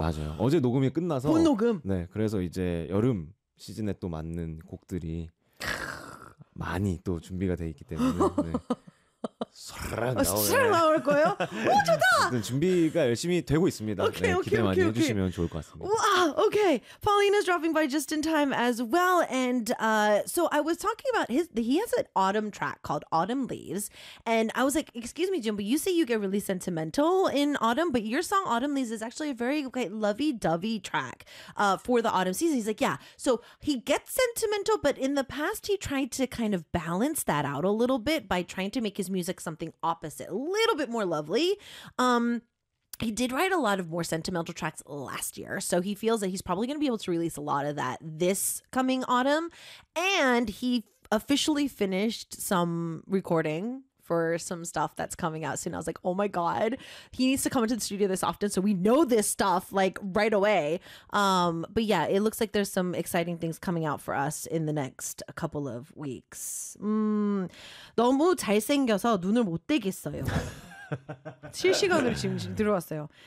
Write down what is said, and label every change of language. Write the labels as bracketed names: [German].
[Korean] 맞아요 어제 녹음이 끝나서 본 녹음 네 그래서 이제 여름 시즌에 또 맞는 곡들이 많이 또 준비가 돼 있기 때문에 쏘라락 나올 거예요? 오 좋다! 준비가 열심히 되고 있습니다 okay, 네, okay, 기대 많이 okay, 해주시면 okay. 좋을 것 같습니다 wow, okay. [English] Pauline is dropping by just in time as well and so I was talking about he has an autumn track called Autumn Leaves and I was like excuse me Jim but you say you get really sentimental in autumn but your song Autumn Leaves is actually a very quite lovey-dovey track for the autumn season he's like yeah so he gets sentimental but in the past he tried to kind of balance that out a little bit by trying to make his music something opposite, a little bit more lovely. He did write a lot of more sentimental tracks last year, so he feels that he's probably going to be able to release a lot of that this coming autumn. And he officially finished some recording for some stuff that's coming out soon. I was like, oh my God, he needs to come into the studio this often so we know this stuff like right away. But yeah, it looks like there's some exciting things coming out for us in the next couple of weeks. [Korean] 너무 잘생겨서 눈을 못 떼겠어요. 실시간으로 지금 들어왔어요.